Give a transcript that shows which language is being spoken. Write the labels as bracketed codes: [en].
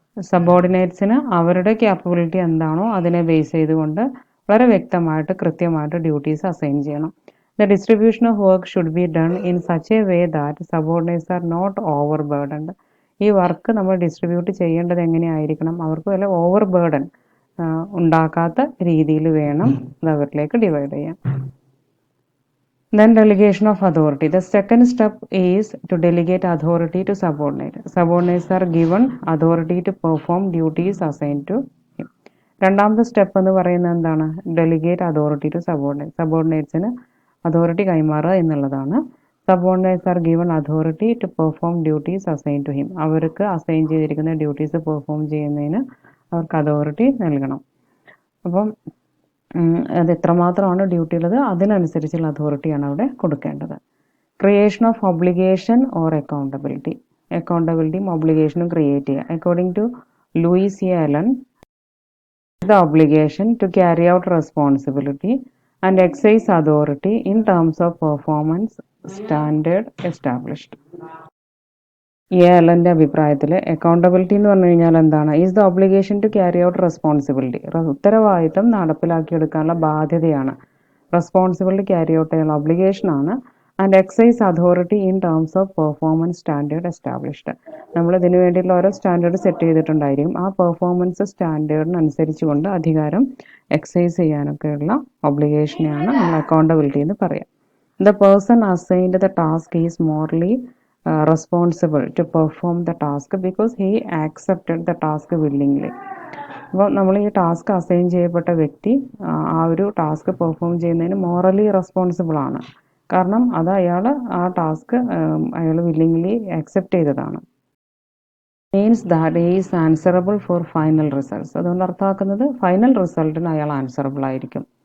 [ml] സബോർഡിനേറ്റ്സിന് അവരുടെ ക്യാപ്പബിലിറ്റി എന്താണോ അതിനെ ബേസ് ചെയ്തുകൊണ്ട് വളരെ വ്യക്തമായിട്ട് കൃത്യമായിട്ട് ഡ്യൂട്ടീസ് അസൈൻ ചെയ്യണം. [en] The distribution of work should be done in such a way that subordinates are not overburdened. [ml] ഈ വർക്ക് നമ്മൾ ഡിസ്ട്രിബ്യൂട്ട് ചെയ്യേണ്ടത് എങ്ങനെയായിരിക്കണം, അവർക്ക് വല്ല ഓവർ ബേർഡൻ ഉണ്ടാക്കാത്ത രീതിയിൽ വേണം അത് അവരിലേക്ക് ഡിവൈഡ് ചെയ്യാൻ. [en] Then delegation of authority. The second step is to delegate authority to subordinate. Subordinates are given authority to perform duties assigned to him. [ml] രണ്ടാമത്തെ സ്റ്റെപ്പ് എന്ന് പറയുന്നത് എന്താണ്? [en] Delegate authority to subordinate. [ml] സബോർഡിനേറ്റ്സിന് authority കൈമാറുക എന്നുള്ളതാണ്. [en] Subordinates are given authority to perform duties assign to him. [ml] അവർക്ക് assign ചെയ്തിരിക്കുന്ന duties perform ചെയ്യുന്നതിന് അവർക്ക് അതോറിറ്റി നൽകണം. അപ്പം അത് എത്രമാത്രമാണ് ഡ്യൂട്ടി ഉള്ളത് അതിനനുസരിച്ചുള്ള അതോറിറ്റിയാണ് അവിടെ കൊടുക്കേണ്ടത്. [en] Creation of obligation or accountability. [ml] അക്കൗണ്ടബിലിറ്റിയും ഒബ്ലിഗേഷനും create ചെയ്യുക. [en] According to Louis A Allen, the obligation to carry out responsibility and exercise authority in terms of performance standard established. [ml] A അലൻ്റെ അഭിപ്രായത്തിൽ അക്കൗണ്ടബിലിറ്റി എന്ന് പറഞ്ഞു കഴിഞ്ഞാൽ എന്താണ്? [en] Is the obligation to carry out responsibility. [ml] ഉത്തരവാദിത്തം നടപ്പിലാക്കിയെടുക്കാനുള്ള ബാധ്യതയാണ്. Responsibility carry out ചെയ്യാനുള്ള ഒബ്ലിഗേഷനാണ്. [en] And exercise authority in terms of performance standard established. [ml] നമ്മൾ ഇതിന് വേണ്ടിയിട്ടുള്ള ഓരോ സ്റ്റാൻഡേർഡ് സെറ്റ് ചെയ്തിട്ടുണ്ടായിരിക്കും. ആ പെർഫോമൻസ് സ്റ്റാൻഡേർഡിനനുസരിച്ച് കൊണ്ട് അധികാരം എക്സൈസ് ചെയ്യാനൊക്കെയുള്ള ഒബ്ലിഗേഷനെയാണ് നമ്മൾ അക്കൗണ്ടബിലിറ്റി എന്ന് പറയാം. [en] The person assigned the task is morally responsible to perform the task because he accepted the task willingly. [ml] അപ്പോൾ നമ്മൾ ഈ ടാസ്ക് അസൈൻ ചെയ്യപ്പെട്ട വ്യക്തി ആ ഒരു ടാസ്ക് പെർഫോം ചെയ്യുന്നതിന് മോറലി റെസ്പോൺസിബിൾ ആണ്. കാരണം അത് ആ ടാസ്ക് അയാൾ വില്ലിംഗ്ലി അക്സെപ്റ്റ് ചെയ്തതാണ്. [en] Means that he is answerable for final results. [ml] അതുകൊണ്ട് അർത്ഥമാക്കുന്നത് ഫൈനൽ റിസൾട്ടിന് അയാൾ ആൻസറബിൾ ആയിരിക്കും.